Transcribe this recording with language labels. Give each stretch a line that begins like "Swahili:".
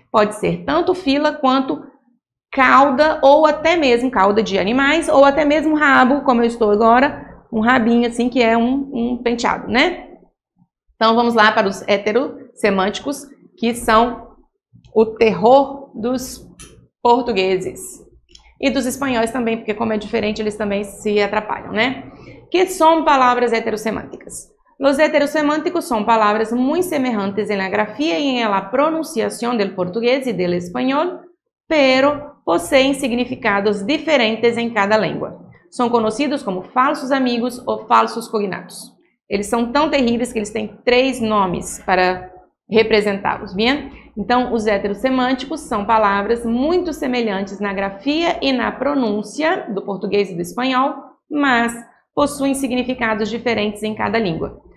Portuguese: Pode ser tanto fila quanto cauda ou até mesmo cauda de animais ou até mesmo rabo, como eu estou agora, um rabinho assim que é um penteado, né? Então vamos lá para os heterossemânticos, que são o terror dos portugueses e dos espanhóis também, porque como é diferente eles também se atrapalham, né? Que são palavras heterossemânticas?
Spanish: Los heterossemânticos son palabras muy semejantes en la grafía y en la pronunciación del portugués y del español, pero poseen significados diferentes em cada língua.
Portuguese: São conhecidos como falsos amigos ou falsos cognatos. Eles são tão terríveis que eles têm 3 nomes para representá-los, bien? Então, os heterossemânticos são palavras muito semelhantes na grafia e na pronúncia do português e do espanhol, mas possuem significados diferentes em cada língua.